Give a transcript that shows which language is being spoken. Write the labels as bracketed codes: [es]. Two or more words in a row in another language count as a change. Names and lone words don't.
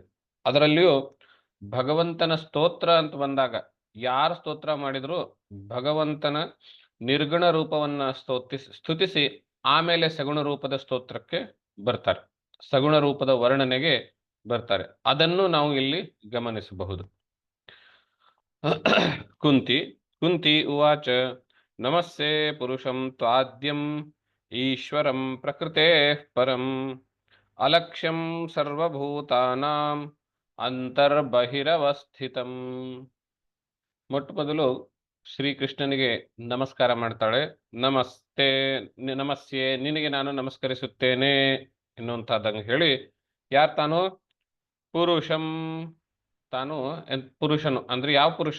[kn] ಅದರಲ್ಲಿಯೂ ಭಗವಂತನ ಸ್ತೋತ್ರ ಅಂತ ಬಂದಾಗ ಯಾರು ಸ್ತೋತ್ರ ಮಾಡಿದ್ರು ಭಗವಂತನ ನಿರ್ಗುಣ ರೂಪವನ್ನ ಸ್ತುತಿಸಿ ಆಮೇಲೆ ಸಗುಣ ರೂಪದ ಸ್ತೋತ್ರಕ್ಕೆ ಬರ್ತಾರೆ, ಸಗುಣ ರೂಪದ ವರ್ಣನೆಗೆ ಬರ್ತಾರೆ. ಅದನ್ನು ನಾವು ಇಲ್ಲಿ ಗಮನಿಸಬಹುದು. [sa] ಕುಂತಿ ಉವಾಚ ನಮಸ್ತೆ ಪುರುಷಂ ತ್ವಾದ್ಯಂ ಈಶ್ವರಂ ಪ್ರಕೃತೆ ಪರಂ ಅಲಕ್ಷ್ಯಂ ಸರ್ವಭೂತಾನಾಂ ಅಂತರ್ಬಹಿರವಸ್ಥಿತಂ. [kn] ಮೊಟ್ಟ ಮೊದಲು ಶ್ರೀಕೃಷ್ಣನಿಗೆ ನಮಸ್ಕಾರ ಮಾಡ್ತಾಳೆ. [sa] ನಮಸ್ತೆ, ನಮಸ್ಯೆ, [kn] ನಿನಗೆ ನಾನು ನಮಸ್ಕರಿಸುತ್ತೇನೆ ಎನ್ನುವಂತಹದ್ದನ್ನು ಹೇಳಿ, ಯಾರು ತಾನು? ಪುರುಷಂ, ತಾನು ಪುರುಷನು ಅಂದ್ರೆ ಯಾವ ಪುರುಷ?